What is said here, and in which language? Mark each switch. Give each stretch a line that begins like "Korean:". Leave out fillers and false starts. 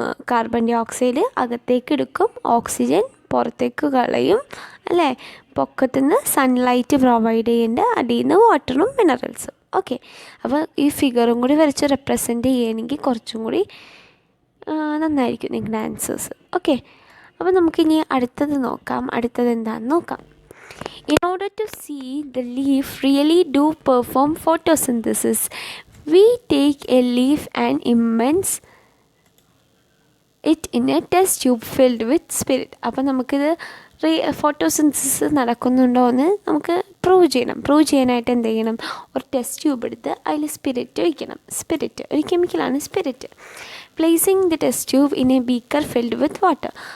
Malayalam: Carbon dye oxide അകത്തേക്ക് എടുക്കും, oxygen പുറത്തേക്ക് കളയും അല്ലേ? പൊക്കത്തുനിന്ന് സൺലൈറ്റ് പ്രൊവൈഡ് ചെയ്യേണ്ട, അടിയിൽ നിന്ന് വാട്ടറും മിനറൽസും. ഓക്കെ, അപ്പോൾ ഈ ഫിഗറും കൂടി വരച്ച് റെപ്രസെൻറ്റ് ചെയ്യണമെങ്കിൽ കുറച്ചും കൂടി നന്നായിരിക്കും നിങ്ങളുടെ ആൻസേഴ്സ്. ഓക്കെ, അപ്പോൾ നമുക്കിനി അടുത്തത് നോക്കാം. അടുത്തത് എന്താണെന്ന് നോക്കാം.
English: In order to see the leaf really do perform photosynthesis, we take a leaf and immerse it in a test tube filled with spirit.
Malayalam: അപ്പോൾ നമുക്കിത് ഫോട്ടോസിന്തസിസ് നടക്കുന്നുണ്ടോ എന്ന് നമുക്ക് പ്രൂവ് ചെയ്യാനായിട്ട് എന്ത് ചെയ്യണം? ഒരു ടെസ്റ്റ് ട്യൂബ് എടുത്ത് അതിൽ സ്പിരിറ്റ് വയ്ക്കണം. സ്പിരിറ്റ് ഒരു കെമിക്കലാണ് spirit.
English: Placing the test tube in a beaker filled with water.